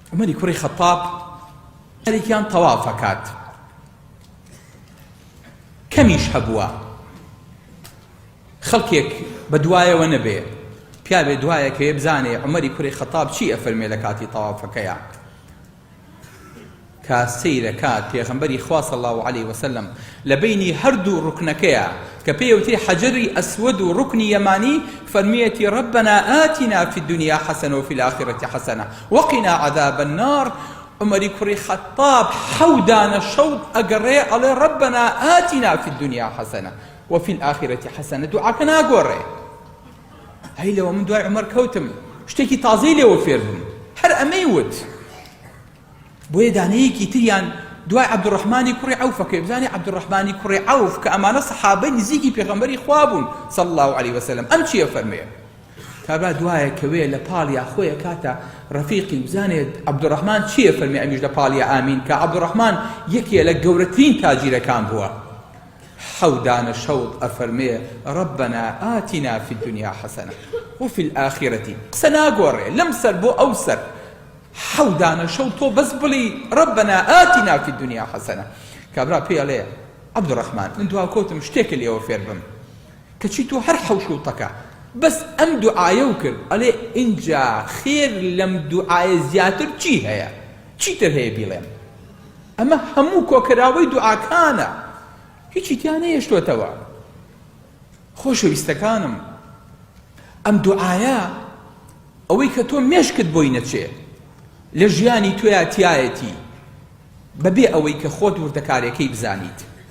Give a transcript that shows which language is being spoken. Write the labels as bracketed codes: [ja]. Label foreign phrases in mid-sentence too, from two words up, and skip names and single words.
[ckb] عمەری کوڕی خەتاب هەرێکیان تەوافەکات کەمیش هەبووە خەڵکێک بە دوایەوە نەبێ پیا بێ دوایەکە بزانێ عمەری کوڕی خەتاب چی ئەفەرمێ لە کاتی تەوافەکەیە کە سەیرەکات پێغەمبەری خوا [ar] صلی الله علیه وسلم [ckb] لە بینی هەردوو ڕوکنەکەیە کە پێوتری حەجەری ئەسود و ڕوکنی یەمانی فەرمیەتی [ar] ربنا آتنا في الدنيا حسنة وفي الآخرة حسنة وقنا عذاب النار [ckb] عمەری کوڕی خەتاب حەودانە شەوت ئەگەڕێ ئەڵێ [ar] ربنا آتنا في الدنيا حسنة وفي الآخرة حسنة [ckb] دوعاکە ناگۆڕێ هەی لەوە من دوای عمەر کەوتم شتێکی تازەی لێوە فێر بووم هەر ئەمەی وت بۆیە دانەیەکی تریان دوای عەبدوڕەحمانی کوڕی عەوفەکە بزانێ عەبدوڕەحمانی کوڕی عەوف کە ئەمانە سەحابەی نزیکی پێغەمبەری خوا بوون [ar] صلی الله علیه وسلم [ckb] ئەم چییە فەرمێ کابرا دوایە کەوێ لە پاڵیا خۆیە کاتە ڕەفیقی بزانێت عەبدوڕەحمان چییە فەرمێ ئەمیش لە پاڵیا ئامین کە عەبدوڕەحمان یەکێ لە گەورەترین تاجیرەکان بووە حەودانە شەوت ئەفەرمێ [ar] ربنا آتنا في الدنيا حسنة وفي الآخرة [ckb] قسە ناگۆڕێ لەم سەر بۆ ئەو سەر حەودانە شەو تۆ بەس بڵی [ar] ربنا آتنا في الدنيا حسنة [ckb] کابرا پێ ئەڵێ عەبدوڕەحمان من دوا کۆتم شتێکە لێوە فێر بم کەچی تۆ هەر حەوشوتەکە بەس ئەم دوعایە و کرد ئەڵێ ئینجا خێر لەم دوعایە زیاتر چی هەیە چیتر هەیە بیڵێم ئەمە هەموو کۆکراوەی دوعاکانە هیچی تیان نەهێشتووەتەوە خۆشەویستەکانم ئەم دوعایە ئەوەی کە تۆ مێشکت بۆی نەچێ لە ژیانی تۆیە تایەتی بەبێ ئەوەی کە خۆت وردەکارێکەی بزانیت